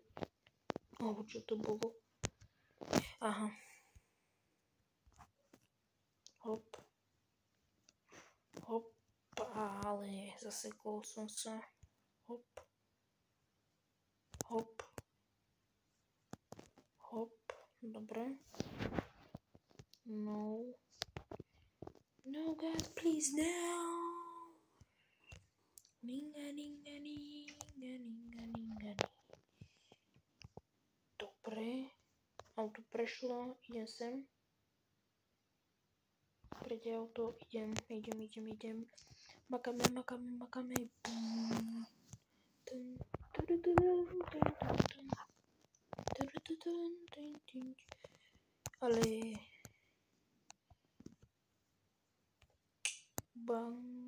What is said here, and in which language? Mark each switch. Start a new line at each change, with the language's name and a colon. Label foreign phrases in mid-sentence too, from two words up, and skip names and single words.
Slovak: Čo to bolo? Aha. Hop. Ale zasekol som sa. Hop. Dobre.
English: No God, please, no.
Slovak: Linga. Dobre. Auto prešlo, idem sem. Prede auto, idem. Makáme. Ale bang.